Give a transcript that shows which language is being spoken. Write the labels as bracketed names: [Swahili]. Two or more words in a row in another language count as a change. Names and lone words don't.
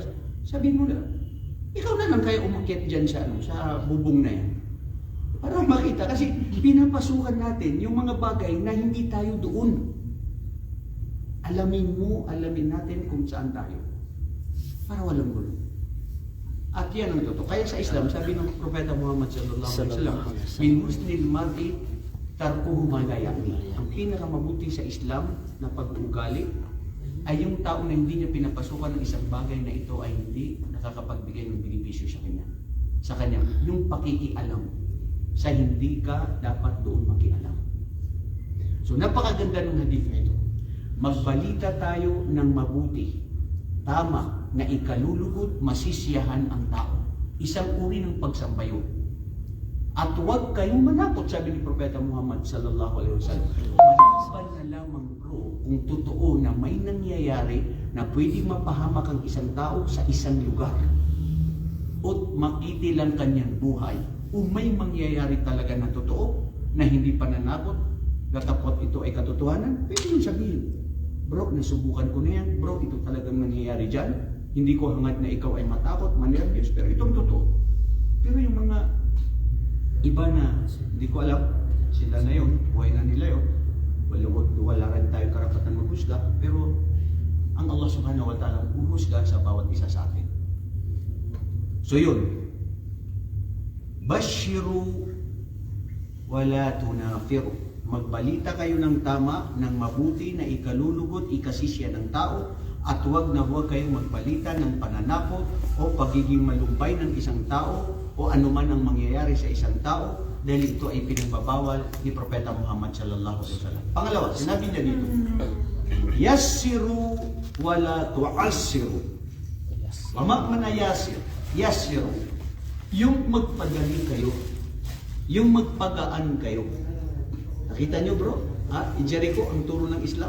[Filipino] Sabihin mo na, ikaw na lang kaya umakyat dyan sa bubong na yan. Para makita, kasi pinapasukan natin yung mga bagay na hindi tayo doon. Alamin natin kung saan tayo. Para walang gulo. At yan ang totoo. Kaya sa Islam, sabi ng Propeta Muhammad [Arabic] صلى الله عليه وسلم من حسن المرء تركه ما لا يعني. [Filipino] Ang pinakamabuti sa Islam na pag-uugali ay yung tao na hindi niya pinapasukan ng isang bagay na ito ay hindi nakakapagbigay ng benepisyo sa kanya. Sa kanya, yung pakikialam sa hindi ka dapat doon makialam. So napakaganda ng hadith na ito. Magbalita tayo ng mabuti, tama, na ikalulugod, masisiyahan ang tao. Isang uri ng pagsambayo. At huwag kayong manakot, sabi ni Propeta Muhammad [Arabic] صلى الله عليه وسلم. [Filipino] Maliban na lamang bro, kung totoo na may nangyayari na pwede mapahamak ang isang tao sa isang lugar o makitilang kanyang buhay, o may mangyayari talaga na totoo na hindi pananakot, datapot ito ay katotohanan, pwede yung sabihin, bro, nasubukan ko na yan, bro, ito talagang nangyayari dyan, hindi ko hangad na ikaw ay matakot, manervyos, pero itong totoo. Pero yung mga iba na, hindi ko alam, sila na yun, buhay na nila yun, wala rin tayo karapatan maghusga, pero ang Allah [Arabic] سبحانه وتعالى [Filipino] uhusga sa bawat isa sa atin. So yun, [Arabic] بشروا ولا تنفروا. [Filipino] Magbalita kayo ng tama, ng mabuti na ikalulugod, ikasisya ng tao, at huwag kayong magbalita ng pananakot o pagiging malumpay ng isang tao o anuman ang mangyayari sa isang tao dahil ito ay pinagbabawal ni Propeta Muhammad [Arabic] صلى الله عليه وسلم. [Filipino] Pangalawa, sinabi niya dito, [Arabic] يسروا ولا تعسروا. وما من يسروا, [Filipino] yung magpadali kayo, yung magpagaan kayo. Nakita niyo bro? I-Jericho ang turo ng Islam.